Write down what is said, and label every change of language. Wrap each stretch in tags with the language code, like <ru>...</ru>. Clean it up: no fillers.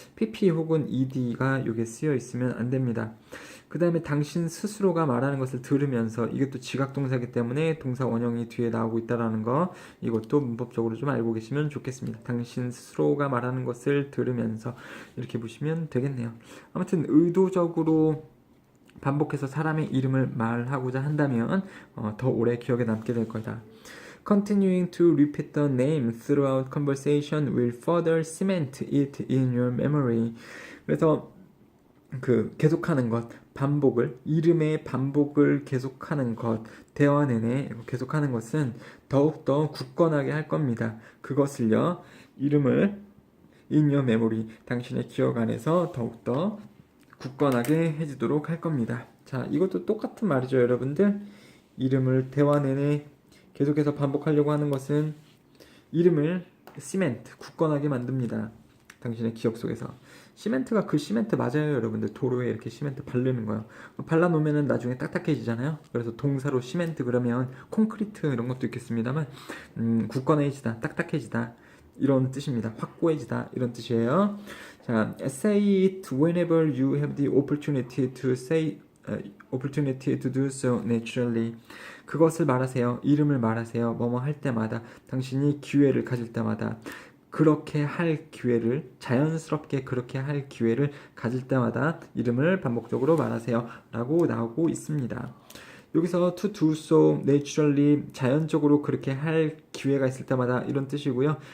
<ko>pp 혹은 ed가 여기에 쓰여 있으면 안 됩니다. 그 다음에 당신 스스로가 말하는 것을 들으면서 이것도 지각동사이기 때문에 동사 원형이 뒤에 나오고 있다는 거 이것도 문법적으로 좀 알고 계시면 좋겠습니다. 당신 스스로가 말하는 것을 들으면서 이렇게 보시면 되겠네요. 아무튼 의도적으로 반복해서 사람의 이름을 말하고자 한다면 더 오래 기억에 남게 될 거다.</ko> <en>Continuing to repeat the name throughout conversation will further cement it in your memory.</en> <ko>그래서 그 계속하는 것, 반복을, 이름의 반복을 계속하는 것, 대화 내내 계속하는 것은 더욱더 굳건하게 할 겁니다. 그것을요, 이름을</ko> <en>in your memory,</en> <ko>당신의 기억 안에서 더욱더 굳건하게 해주도록 할 겁니다. 자, 이것도 똑같은 말이죠, 여러분들. 이름을 대화 내내 계속해서 반복하려고 하는 것은 이름을 시멘트, 굳건하게 만듭니다. 당신의 기억 속에서. 시멘트가 그 시멘트 맞아요, 여러분들. 도로에 이렇게 시멘트 바르는 거요. 발라놓으면은 나중에 딱딱해지잖아요. 그래서 동사로 시멘트 그러면 콘크리트 이런 것도 있겠습니다만, 굳건해지다, 딱딱해지다 이런 뜻입니다. 확고해지다 이런 뜻이에요.</ko> <en>자, say it whenever you have the opportunity to opportunity to do so naturally.</en> <ko>그것을 말하세요. 이름을 말하세요. 뭐뭐 할 때마다, 당신이 기회를 가질 때마다, 그렇게 할 기회를, 자연스럽게 그렇게 할 기회를 가질 때마다 이름을 반복적으로 말하세요 라고 나오고 있습니다. 여기서</ko> <en>to do so naturally,</en> <ko>자연적으로 그렇게 할 기회가 있을 때마다 이런 뜻이고요.</ko>